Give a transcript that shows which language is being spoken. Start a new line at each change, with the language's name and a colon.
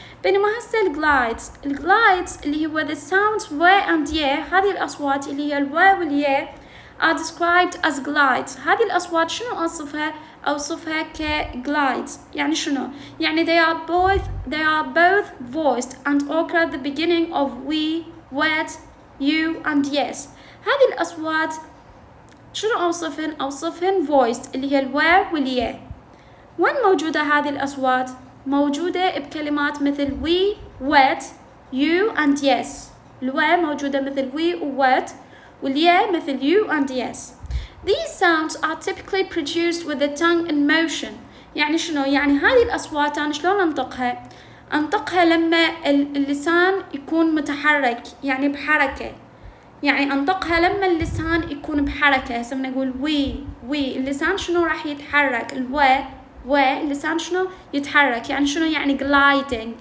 Arabic: بينما هسه الجلايدز اللي هو the sounds و and yeah، هذه الأصوات اللي هي الوا واليا
English: are described as glides.
Arabic: هذه الأصوات شنو أوصفها كglides؟ يعني شنو؟ يعني
English: they are both voiced and occur at the beginning of we, wet, you and yes.
Arabic: هذه الأصوات شنو أوصفهن voiced اللي هي الوا واليا. وين موجودة هذه الأصوات؟ موجودة بكلمات مثل
English: we, wet, you and yes.
Arabic: الوا موجودة مثل we و wet، واليا مثل
English: you and yes. These sounds are typically produced with the tongue in motion.
Arabic: يعني شنو؟ يعني هذه الأصوات أنا شلون أنطقها لما اللسان يكون متحرك، يعني بحركة. يعني أنطقها لما اللسان يكون بحركة. هسه نقول we اللسان شنو راح يتحرك؟ اللسان شنو يتحرك؟ يعني شنو؟ يعني gliding.